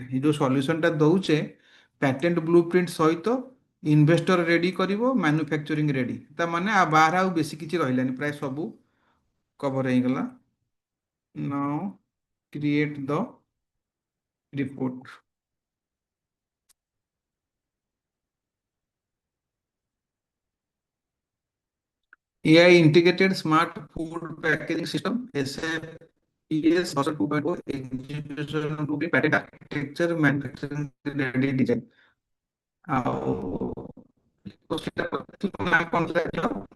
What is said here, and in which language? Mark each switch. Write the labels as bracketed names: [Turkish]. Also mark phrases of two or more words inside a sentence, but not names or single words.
[Odia] ଏଇ ଯୋଉ ସଲ୍ୟୁସନଟା ଦଉଛେ [English] patent blue print [Odia] ସହିତ [English] investor ready [Odia] କରିବ, [English] manufacturing ready. [Odia] ତା ମାନେ ବାହାରେ ଆଉ ବେଶୀ କିଛି ରହିଲାନି, ପ୍ରାୟ ସବୁ କଭର ହେଇଗଲା। [English] now create the report. AI integrated smart food packaging system SFPS version 2.0 execution to be patent architecture manufacturing ready design। [Odia] ଆଉ ତ ସେଟା ନା କଣ ଜାଣିଛ?